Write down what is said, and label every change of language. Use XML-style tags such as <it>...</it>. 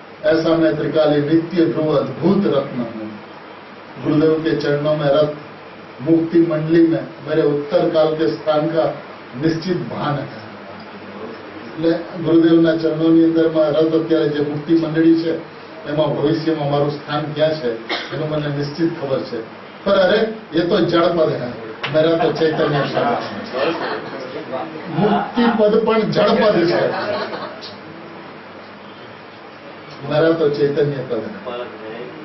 <hi>ऐसा मैं त्रिकाली नित्य ध्रुव अद्भुत रत्न हूं। गुरुदेव के चरणों में रथ मुक्ति मंडली में मेरे उत्तर काल के स्थान का निश्चित भान है।</hi> <gu>એટલે ગુરુદેવના ચરણોની અંદરમાં રથ અત્યારે જે મુક્તિ મંડળી છે એમાં ભવિષ્યમાં મારું સ્થાન ક્યાં છે એનું મને નિશ્ચિત ખબર છે। પર અરે એ તો જળપદ</gu> <hi>है, मेरा तो चैतन्य शब्द है। मुक्ति पद पण जड़पद है, मेरा तो चैतन्य पद है।</hi>